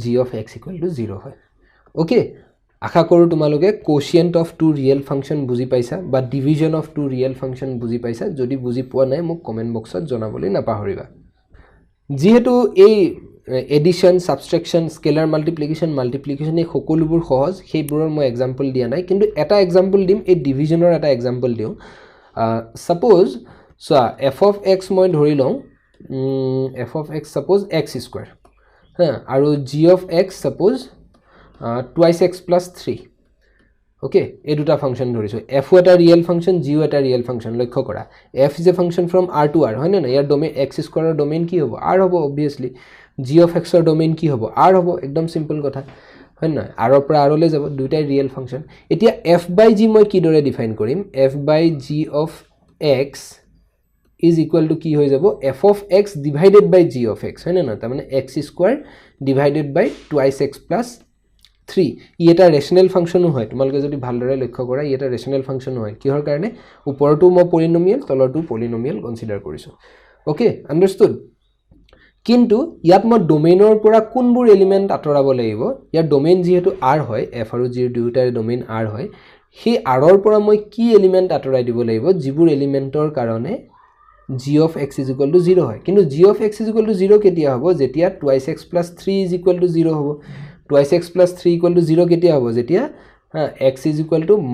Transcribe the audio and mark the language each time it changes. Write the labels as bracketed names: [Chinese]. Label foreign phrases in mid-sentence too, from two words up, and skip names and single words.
[English] of x [Assamese] = 0 হয় ওকে আশা কৰো তোমালোকে [English] quotient of two real function [Assamese] বুজি পাইছা বা [English] division of two real function [Assamese] বুজি পাইছা যদি বুজি পোৱা নাই মোক কমেন্ট বক্সত জনাবলৈ নাপাহৰিবা যেহেতু এই [English] addition subtraction scalar multiplication [Assamese] এই সকলোবোৰ সহজ সেইবোৰৰ মই এক্সাম্পল দিয়া নাই কিন্তু এটা এক্সাম্পল দিম এই ডিভিজনৰ এটা এক্সাম্পল দিও [English] suppose so f of x [Assamese] মই ধৰি লওঁ [English] f of x suppose x² [Assamese] হ্যাঁ আৰু [English] g of x suppose twice x plus 3 okay [Assamese] এই দুটা ফাংশন ধৰিছো f এটা [English] real function [Assamese] g এটা [English] real function [Assamese] লক্ষ্য কৰা [English] f is a function from r to r [Assamese] হয় না ইয়াৰ ডোমেইন x² ৰ ডোমেইন কি হ'ব r হ'ব obviously [English] g of x [Assamese] ৰ ডোমেইন কি হ'ব r হ'ব একদম সিম্পল কথা হয় না r ৰ পৰা r লৈ যাব দুটাই [English] real function [Assamese] এতিয়া [English] f by g [Assamese] মই কি দৰে ডিফাইন কৰিম [English] f by g of x is equal to [Assamese] কি হৈ যাব [English] f of x divided by g of x [Assamese] হয় না তাৰ মানে [English] x² divided by twice x plus 3 [Assamese] ই এটা ৰেশনাল ফাংচনো হয় তোমালোকে যদি ভালদৰে লক্ষ্য কৰা ই এটা ৰেশনাল ফাংচনো হয় কিহৰ কাৰণে ওপৰটো মই পলিনোমিয়াল তলৰটো পলিনোমিয়াল কনসিডাৰ কৰিছো [English] okay understood [Assamese] কিন্তু ইয়াত মই ডোমেইনৰ পৰা কোনবোৰ এলিমেন্ট আঁতৰাব লাগিব ইয়াৰ ডোমেইন যেহেতু r হয় f আৰু g ৰ দুয়োটাৰ ডোমেইন r হয় সেই r ৰ পৰা মই কি এলিমেন্ট আঁতৰাই দিব লাগিব যিবোৰ এলিমেন্টৰ কাৰণে [English] g of x = 0 [Assamese] হয় কিন্তু [English] g of x = 0 [Assamese] কেতিয়া হ'ব যেতিয়া [English] twice x plus 3 = 0 [Assamese] হ'ব [English] twice x plus 3 = 0 [Assamese] কেতিয়া হ'ব যেতিয়া x =